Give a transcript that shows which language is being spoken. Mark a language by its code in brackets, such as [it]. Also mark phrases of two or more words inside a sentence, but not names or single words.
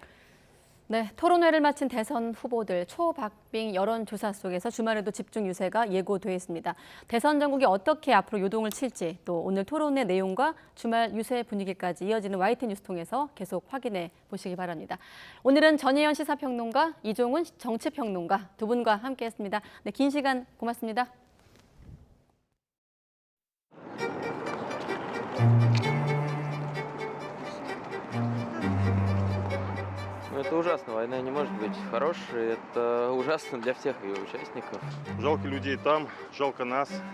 [ko] 네, 토론회를 마친 대선 후보들 초박빙 여론조사 속에서 주말에도 집중 유세가 예고돼 있습니다. 대선 전국이 어떻게 앞으로 요동을 칠지 또 오늘 토론회 내용과 주말 유세 분위기까지 이어지는 YT 뉴스 통해서 계속 확인해 보시기 바랍니다. 오늘은 전혜연 시사평론가, 이종훈 정치평론가 두 분과 함께했습니다. 네, 긴 시간 고맙습니다. [ru] Это ужасно, война не может быть хорошей, это ужасно для всех ее участников. Жалко людей там, жалко нас.